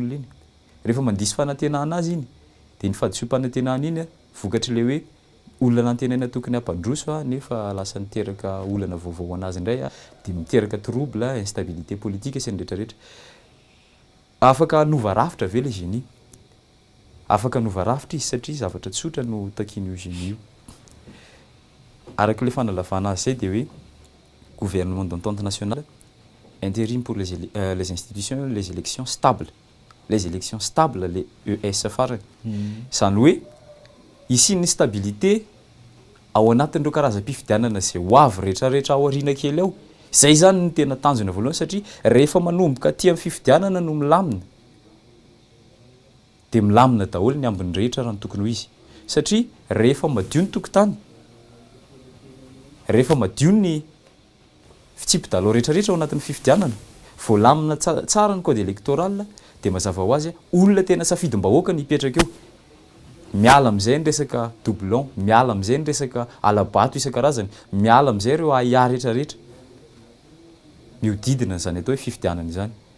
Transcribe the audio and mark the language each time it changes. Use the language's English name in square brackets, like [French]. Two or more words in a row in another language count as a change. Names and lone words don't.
[Malagasy] olona iny rehefa mandiso fanantenana azy iny de ny fahadisom-panantenana iny vokatry le hoe olona nantenaina tokony hampandroso nefa lasa niteraka olana vaovao anazy indray de miteraka [French] trouble instabilité politique [Malagasy] sy ny rehetrarehetra afaka hanova rafitra ve le génie afaka hanova rafitra izy satria zavatra tsotra no takin'io génie io araka le fanalavana azy zay de hoe [French] gouvernement d'entente nationale intérim pour les institutions les élections stables les ES [Malagasy] farany zany hoe isin'ny stabilité ao anatin'ireo karazam-pifidianana zay ho avy rehetrarehetra ao aoriana kely ao zay zany ny tena tanjona voalohany satria rehefa manomboka aty amin'ny fifidianana no milamina de milamina daholo ny ambiny rehetra raha ny tokony ho izy satria rehefa madio ny tokotany rehefa madio ny fitsipy-dalao rehetrarehetra ao anatin'ny fifidianana voalamina tsara ny [French] code électoral [Malagasy] de mazava ho azy olona tena safidim-bahoaka ny hipetraka eo miala am'izay ny resaka doublon miala am'izay ny resaka alabato isan-karazany miala am'izay ireo ahiahy rehetrarehetra miodidina zany atao hoe fifidianana izany